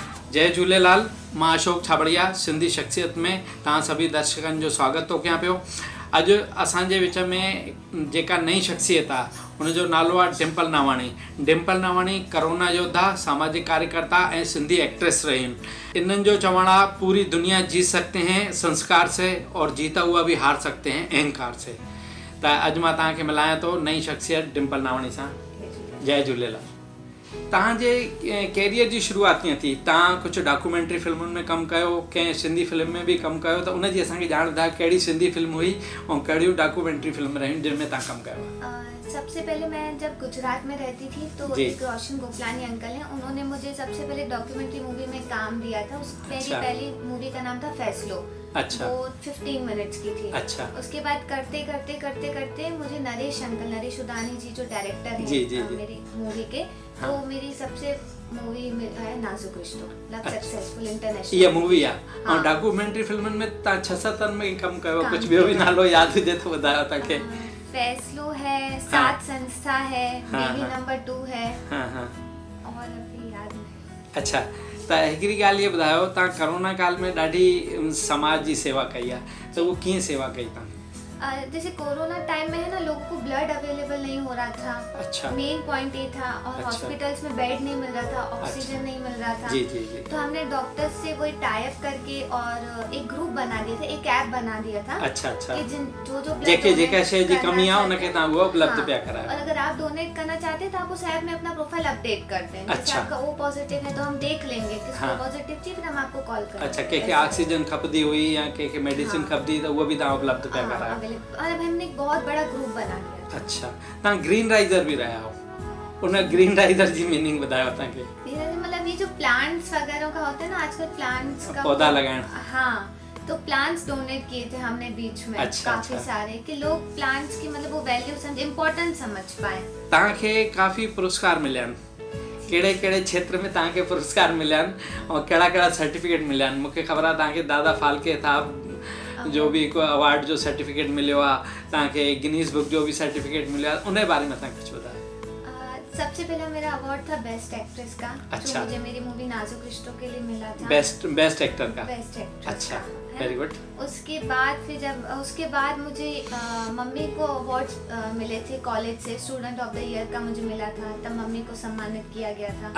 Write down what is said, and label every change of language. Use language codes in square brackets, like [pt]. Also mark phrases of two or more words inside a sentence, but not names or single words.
[sd] जय झूलेलाल। मां अशोक छाबड़िया सिंधी शख्सियत में तव्हां सभी दर्शकनि जो स्वागत थो कयां पियो। अॼु असांजे विच में जेका नई शख्सियत आहे उनजो नालो आहे डिंपल नावाणी। डिंपल नावाणी करोना योद्धा, सामाजिक कार्यकर्ता ऐं सिंधी एक्ट्रेस रही आहिनि। इन्हनि जो चवणु आहे [hi] पूरी दुनिया जीत सकते हैं संस्कार से और जीता हुआ भी हार सकते हैं अहंकार से। [sd] त अॼु मां तव्हांखे मिलायां थो नई शख्सियत डिंपल नावाणी सां। जय झूलेलाल। तव्हांजे कैरियर जी शुरूआत कीअं थी? तव्हां कुझु डॉक्यूमेंट्री फिल्मुनि में कमु कयो, कंहिं सिंधी फिल्म में बि कमु कयो, त उनजी असांखे ॼाण ॿुधायो कहिड़ी सिंधी फिल्म हुई ऐं कहिड़ियूं डॉक्यूमेंट्री फिल्म रहियूं जिन में तव्हां कमु कयो? [hi] सबसे पहले मैं जब गुजरात में रहती थी तो एक रोशन गोपलानी अंकल हैं, उन्होंने मुझे सबसे पहले डॉक्यूमेंट्री मूवी में काम दिया था। मेरी पहली मूवी का नाम था फैसलो। अच्छा। वो 15 मिनट्स की थी। अच्छा। उसके बाद करते करते करते करते मुझे नरेश उदानी जी जो डायरेक्टर हैं मेरी मूवी के, तो मेरी सबसे मूवी है नाजुक रिश्तो, [en] successful international [sd] ये मूवी आहे। और डॉक्यूमेंट्री फिल्मनि में तव्हां 6-7 में कमु कयो, कुझु ॿियो बि नालो यादि हुजे त ॿुधायो तव्हांखे। [hi] फैसलो है, सात संस्था है, बेबी नंबर 2 है, और अभी याद नहीं। अच्छा, [sd] त हिकिड़ी ॻाल्हि ये ॿुधायो, तव्हां कोरोना काल में ॾाढी समाज जी सेवा कई आहे, त उहो कीअं सेवा कई तव्हां? [hi] जैसे कोरोना टाइम में है ना, लोगों को ब्लड अवेलेबल नहीं हो रहा था। अच्छा। मेन पॉइंट ये था, और हॉस्पिटल्स में बेड नहीं मिल रहा था, ऑक्सीजन नहीं मिल रहा था। जी जी जी। तो हमने डॉक्टर्स से कोई टाई अप करके और एक ग्रुप बना दिया था, एक ऐप बना दिया था। अच्छा अच्छा। [sd] कि जिन जो जेके शइ जी कमी आहे उनखे तव्हां उहो उपलब्ध पिया करायो। [hi] और अगर आप डोनेट करना चाहते हैं तो आप उस ऐप में अपना प्रोफाइल अपडेट करते हैं। जैसे आपका ओ पॉजिटिव है तो हम देख लेंगे किसको पॉजिटिव थी, फिर हम आपको कॉल करेंगे। [sd] अच्छा, के ऑक्सीजन खपदी हुई या के मेडिसिन खपदी [hi] तो वो भी [sd] तव्हां उपलब्ध पिया करायो। [hi] और अब हमने बहुत बड़ा ग्रुप बना लिया। [sd] अच्छा, तव्हां ग्रीन राइजर [hi] भी रहा हो, [sd] उन ग्रीन राइजर जी मीनिंग बतायो तव्हांखे। [hi] मतलब ये जो प्लांट्स वगैरह का होता है ना, आजकल प्लांट्स का पौधा लगाना। हाँ, तो प्लांट्स डोनेट किए थे हमने बीच में। अच्छा, काफी सारे कि लोग प्लांट्स की मतलब वो वैल्यू समझ, इम्पोर्टेंस समझ पाए। [sd] तव्हांखे काफ़ी पुरस्कार मिलिया आहिनि, कहिड़े कहिड़े क्षेत्र में तव्हांखे पुरस्कार मिलिया आहिनि और कहिड़ा कहिड़ा सर्टिफिकेट मिलिया आहिनि? मूंखे ख़बर आहे तव्हांखे दादा फाल्के साहब जो भी को अवार्ड जो सर्टिफिकेट मिलियो आहे, तव्हांखे गिनीज बुक जो भी सर्टिफिकेट मिलियो आहे, उन बारे में तव्हां कुझु ॿुधायो। [hi] सबसे पहला मेरा अवार्ड था बेस्ट एक्ट्रेस का। अच्छा। जो मुझे मेरी मूवी नाजुक रिश्तों के लिए मिला था। बेस्ट एक्टर का। बेस्ट एक्ट्रेस। अच्छा, [en] very good. [hi] उसके बाद मुझे मम्मी को अवार्ड्स मिले थे कॉलेज से। स्टूडेंट ऑफ द ईयर का मुझे मिला था, तब मम्मी को सम्मानित किया गया था।